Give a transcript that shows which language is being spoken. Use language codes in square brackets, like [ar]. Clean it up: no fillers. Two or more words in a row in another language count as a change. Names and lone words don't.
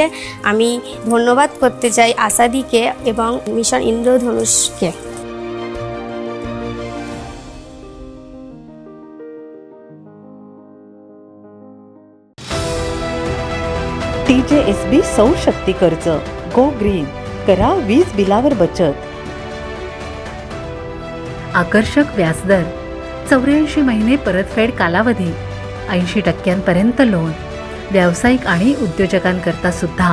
[bn] আমি ধন্যবাদ করতে চাই আসাদিকে এবং মিশন ইন্দ্রধনুষকে। [mr] TJSB सौर शक्ती कर्ज, [en] go green, [mr] करा वीज बिलावर बचत. आकर्षक व्याजदर, 84 महिने परतफेड कालावधी, 80% लोन, व्यावसायिक आणि उद्योजकांकरता सुद्धा.